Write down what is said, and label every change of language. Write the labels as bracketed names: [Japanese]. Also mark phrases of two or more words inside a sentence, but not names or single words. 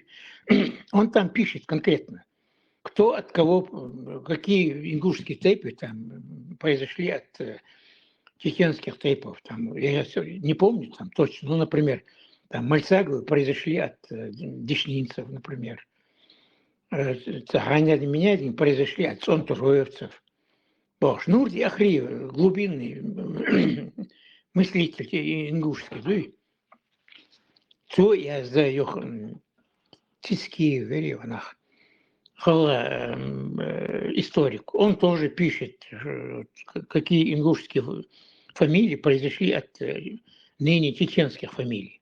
[Russian] Он там пишет конкретно, кто от кого, какие ингушские тейпы там произошли от чеченских тейпов. Там, я не помню там точно, ну, например, там Мальцаговы произошли от дешнинцев, например. Цаганя Менядин произошли от сонтуроевцев. Нурди Ахриев, глубинный мыслитель ингушский. То я знаю тиски вереванах. Историк. Он тоже пишет, какие ингушские фамилии произошли от ныне чеченских фамилий.